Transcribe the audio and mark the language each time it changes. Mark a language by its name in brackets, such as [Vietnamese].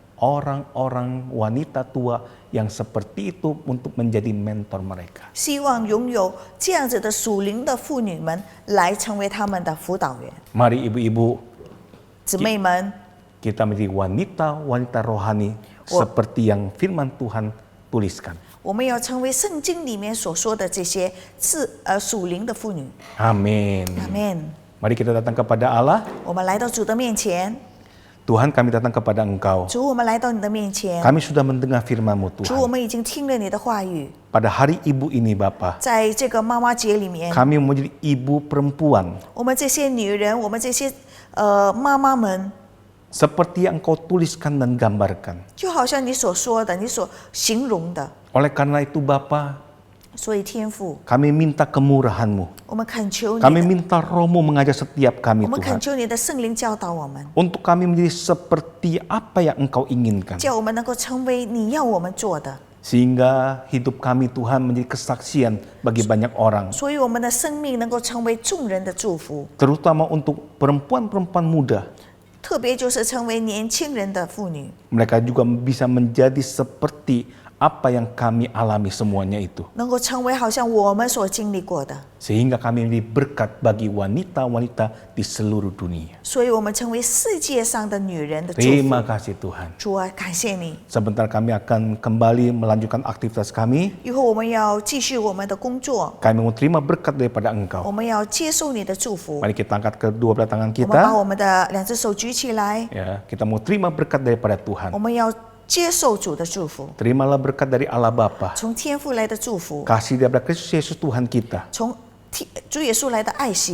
[Indonesian] orang-orang wanita tua yang seperti itu untuk menjadi mentor mereka. [Chinese] 希望拥有这样子的属灵的妇女们来成为他们的辅导员。 [Indonesian] Mari ibu-ibu [Chinese] 姊妹们， [Indonesian] kita menjadi wanita-wanita rohani seperti yang firman Tuhan tuliskan. [Chinese] 我们要成为圣经里面所说的这些属灵的妇女。 [Indonesian] Amin. [Chinese] 阿门。 [Indonesian] Mari kita datang kepada Allah. [Chinese] 我们来到主的面前， [Indonesian] Tuhan, kami datang kepada Engkau. [Chinese] 主，我们来到你的面前， [Indonesian] Kami sudah mendengar firman-Mu [Chinese] 主，我们已经听了你的话语。 [Indonesian] Pada hari ibu ini Bapa, [Chinese] 在这个妈妈节里面， [Indonesian] kami menjadi ibu perempuan [Chinese] 我们这些女人，我们这些妈妈们， [Indonesian] seperti yang Engkau tuliskan dan gambarkan. [Chinese] 就好像你所说的，你所形容的。 [Indonesian] Oleh karena itu Bapa, [Chinese] 所以天父， [Indonesian] kami minta kemurahan-Mu. [Chinese] 我们恳求你 [Indonesian] Kami [Chinese] 的， [Indonesian] minta Roh-Mu mengajar setiap [Chinese] 我 [Indonesian] kami [Chinese] 们恳 [Indonesian] Tuhan. [Chinese] 求你的圣灵教导我们， [Indonesian] Untuk kami menjadi seperti apa yang Engkau inginkan. [Chinese] 叫我们能够成为你要我们做的。 [Indonesian] Sehingga hidup kami Tuhan menjadi kesaksian bagi banyak orang. [Chinese] 所以我们的生命能够成为众人的祝福， [Indonesian] Terutama untuk perempuan-perempuan muda. [Chinese] 特别就是成为年轻人的妇女。 [Indonesian] Mereka juga bisa menjadi seperti apa yang kami alami semuanya itu. [Chinese] 能够成为好像我们所经历过的， [Indonesian] Sehingga kami menjadi berkat bagi wanita-wanita di seluruh dunia. [Chinese] 所以我们成为世界上的女人的祝 [Indonesian] Terima [Chinese] 福。 [Indonesian] kasih Tuhan. [Chinese] 主啊，感谢你！ [Indonesian] Sebentar kami akan kembali melanjutkan aktivitas kami. [Chinese] 以后我们要继续我们的工作， [Indonesian] Kami mau terima berkat daripada [Chinese] 我 [Indonesian] Engkau. [Chinese] 们要接受你的祝福。 [Indonesian] Mari kita angkat kedua belah tangan [Chinese] 我们把 [Indonesian] kita. [Chinese] 我们的两只手举起来， [Indonesian] Ya, kita mau terima berkat daripada [Chinese] 我 [Indonesian] Tuhan. [Chinese] 们要接受主的祝福， [Indonesian] Terimalah berkat dari Allah Bapa. [Chinese] 从天父来的祝福， [Indonesian] Kasih daripada Kristus Yesus Tuhan kita. [Chinese] 从主耶稣来的爱惜，